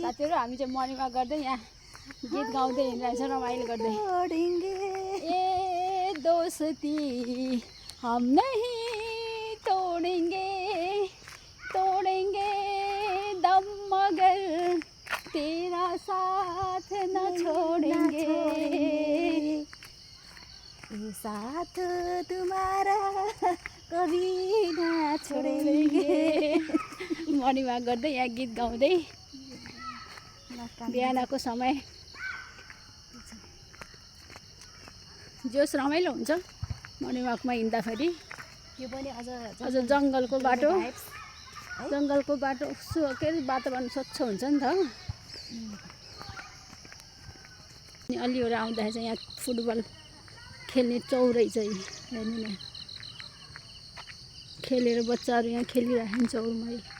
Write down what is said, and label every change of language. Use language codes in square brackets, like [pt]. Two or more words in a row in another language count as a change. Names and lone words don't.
[ne] साथीहरु हामी चाहिँ [en] morning walk [ne] गर्दै यहाँ गीत गाउँदै हिँडिरहेछ रमाइलो गर्दै [hi] ए दोस्ती हम नहीं तोडेंगे तोडेंगे दम मगर तेरा साथ न छोडेंगे साथ तुम्हारा कभी ना छोडेंगे [en] morning walk [ne] गर्दै यहाँ गीत गाउँदै बिहानको समय जोस रमाइलो हुन्छ [en] morning walkमा [ne] हिँड्दाखेरि यो पनि अझ जङ्गलको बाटो के अरे वातावरण स्वच्छ हुन्छ नि त अनि अलिवटा आउँदाखेरि चाहिँ यहाँ फुटबल खेल्ने चौरै चाहिँ हेर्नु न खेलेर बच्चाहरू यहाँ खेलिरहेको चौरमै